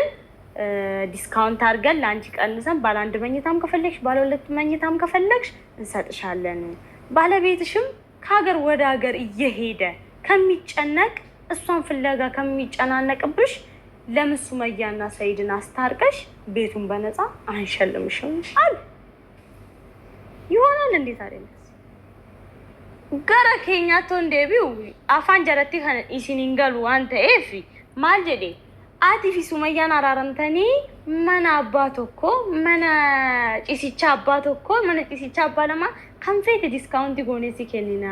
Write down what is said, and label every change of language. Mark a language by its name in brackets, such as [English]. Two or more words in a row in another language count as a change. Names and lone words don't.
[Amharic] ዲስካውንት አድርገን ለአንቺ ቀንሰን ባለ አንድ መኝታም ከፈለግሽ ባለ ሁለት መኝታም ከፈለግሽ እንሰጥሻለን። ባለቤትሽም ከሀገር ወደ ሀገር እየሄደ ከሚጨነቅ እሷን ፍለጋ ከሚጨናነቅብሽ ለምን ሱመያና ሰይድን አስታርቀሽ ቤቱን በነፃ አንሸልምሽም አሉ። ይሆናል እንዴት አይደለም? [Oromo] gara keenyaatti deebi'u afaan jaratti kan isiniin galu waan ta'eef maal jedhe ati fi Sumayyaan araaramtanii mana abbaa tokko mana ciisichaa abbaa lama kan feete diskaawuntii gooneessi kennina.